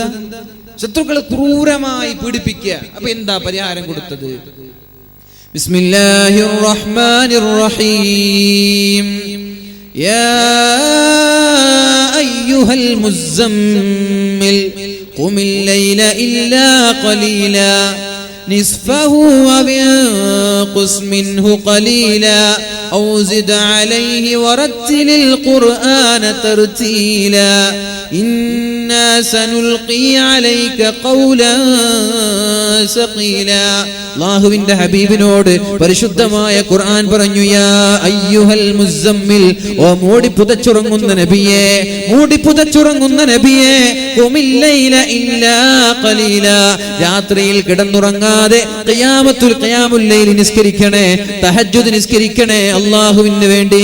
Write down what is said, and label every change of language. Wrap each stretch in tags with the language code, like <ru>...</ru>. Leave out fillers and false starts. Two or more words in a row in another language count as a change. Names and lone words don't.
<ml>ശത്രുക്കൾ ക്രൂരമായി പീഡിപ്പിക്കുക. അപ്പൊ എന്താ പരിഹാരം കൊടുത്തത്?</ml> <ar>بسم الله الرحمن الرحيم. يا أيها المزمل قم الليل إلا قليلا نصفه وانقص منه قليلا أو زد عليه ورتل القرآن ترتيلا إنا سنلقي عليك قولا ثقيلا.</ar> <ml>അല്ലാഹുവിന്റെ ഹബീബിനോട് പരിശുദ്ധമായ ഖുർആൻ പറഞ്ഞു.</ml> <ar>يا أيها المزمل,</ar> <ml>ഓ മൂടി പുതച്ചുറങ്ങുന്ന നബിയേ,</ml> <ar>قم الليل إلا قليلا,</ar> <ml>രാത്രിയിൽ കിടന്നുറങ്ങാതെ</ml> <ar>قيام الليل</ar> <ml>നിസ്കരിക്കണേ, തഹജ്ജുദ് നിസ്കരിക്കണേ അല്ലാഹുവിന് വേണ്ടി.</ml>